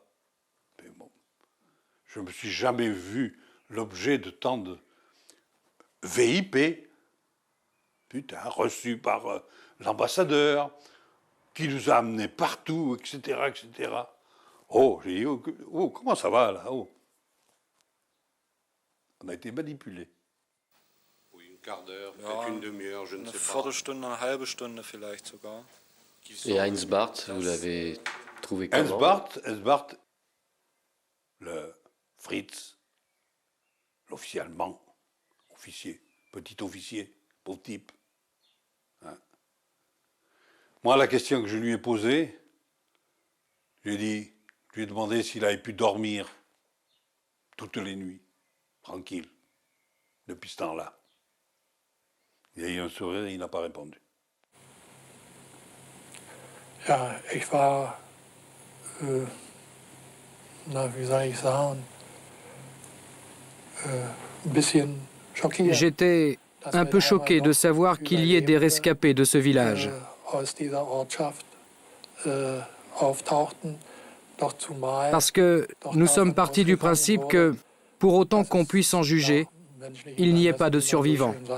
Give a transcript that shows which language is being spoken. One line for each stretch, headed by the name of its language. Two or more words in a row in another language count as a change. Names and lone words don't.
French: Mais bon, je ne me suis jamais vu l'objet de tant de VIP, putain, reçu par l'ambassadeur, qui nous a amenés partout, etc., etc. Oh, j'ai dit, oh, comment ça va, là, oh. On a été manipulés. Oui, un quart d'heure, peut-être une demi-heure, je ne sais pas.
German: Viertelstunde, eine halbe Stunde vielleicht sogar.
French: Et Heinz Barth, vous l'avez trouvé comment? Heinz Barth, le Fritz, l'officier allemand, officier, petit officier, pauvre type. Hein. Moi, la question que je lui ai posée, je lui ai demandé s'il avait pu dormir toutes les nuits, tranquille, depuis ce temps-là. Il a eu un sourire et il n'a pas répondu.
German: Ja, ich war, wie soll ich sagen, ein bisschen schockiert.
French: J'étais un peu choqué de savoir qu'il y ait des rescapés de ce village. Parce que nous sommes partis du principe que, pour autant qu'on puisse en juger, il n'y ait pas de survivants.